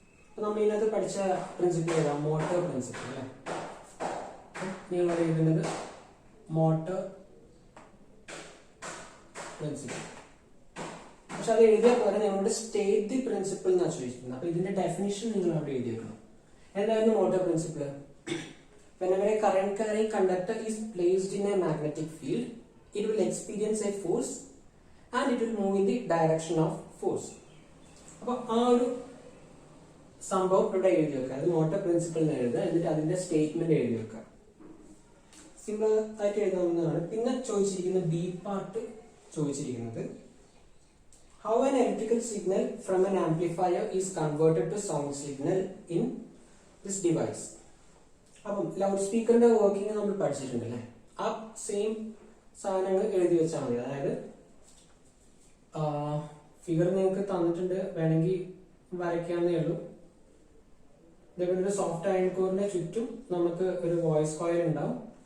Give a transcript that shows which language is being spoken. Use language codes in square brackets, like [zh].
[ml] അപ്പൊ നമ്മൾ ഇതിനകത്ത് പഠിച്ച പ്രിൻസിപ്പിൾ ഏതാ? മോട്ടോർ പ്രിൻസിപ്പിൾ അല്ലെ. നിങ്ങൾ എഴുതുന്നത് മോട്ടോർ പ്രിൻസിപ്പിൾ. പക്ഷെ അത് എഴുതിയ പോലെ നിങ്ങളുടെ സ്റ്റേറ്റ് ദി പ്രിൻസിപ്പിൾ എന്നാണ് ചോദിച്ചിരിക്കുന്നത്. അപ്പൊ ഇതിന്റെ ഡെഫിനിഷൻ നിങ്ങൾ അവിടെ എഴുതി വെക്കണം. എന്തായിരുന്നു motor principle? [en] Whenever a current carrying conductor is placed in a magnetic field, it will experience a force and it will move in the direction of force. [ml] അപ്പൊ ആ ഒരു സംഭവം ഇവിടെ എഴുതി വെക്കുക. അത് മോട്ടോർ പ്രിൻസിപ്പിൾ എഴുതുക, എന്നിട്ട് അതിന്റെ സ്റ്റേറ്റ്മെന്റ് എഴുതി വെക്കുക. സിമ്പിൾ ആയിട്ട് എഴുതാവുന്നതാണ്. പിന്നെ ചോദിച്ചിരിക്കുന്ന ബി പാർട്ട് ചോദിച്ചിരിക്കുന്നത് [en] how an electrical signal from an amplifier is converted to sound signal in this device. [ml] അപ്പം ലൗഡ് സ്പീക്കറിന്റെ വർക്കിംഗ് നമ്മൾ പഠിച്ചിട്ടുണ്ടല്ലേ. ആ സെയിം സാധനങ്ങൾ എഴുതി വെച്ചാൽ മതി. അതായത് ഫിഗർ നിങ്ങൾക്ക് തന്നിട്ടുണ്ട്, വേണമെങ്കിൽ വരയ്ക്കാവുന്നേ ഉള്ളൂ. ഇതേപോലെ ഒരു സോഫ്റ്റ് അയൺ കോറിന്റെ ചുറ്റും നമുക്ക് ഒരു വോയിസ് കോയിൽ ഉണ്ടാവും.